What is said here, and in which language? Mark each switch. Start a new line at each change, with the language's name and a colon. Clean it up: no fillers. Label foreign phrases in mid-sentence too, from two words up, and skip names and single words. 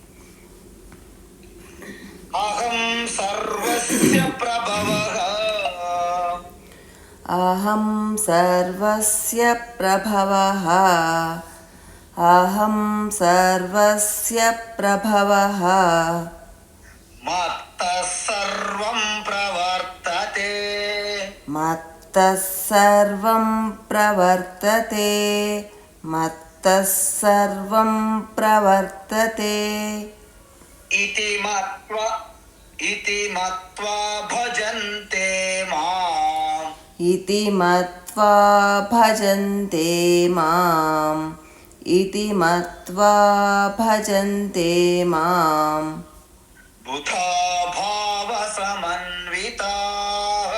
Sanskrit: అహం సర్వస్య ప్రభవః, అహం సర్వస్య ప్రభవః, అహం సర్వస్య ప్రభవః, మత్తః సర్వం ప్రవర్తతే, మత్తః సర్వం ప్రవర్తతే, మత్తః సర్వం ప్రవర్తతే. ఇతి మత్వా భజంతే మాం, ఇతి మత్వా భజంతే మాం, ఇతి మత్వా భజంతే మాం. బుధా భావ సమన్వితాః,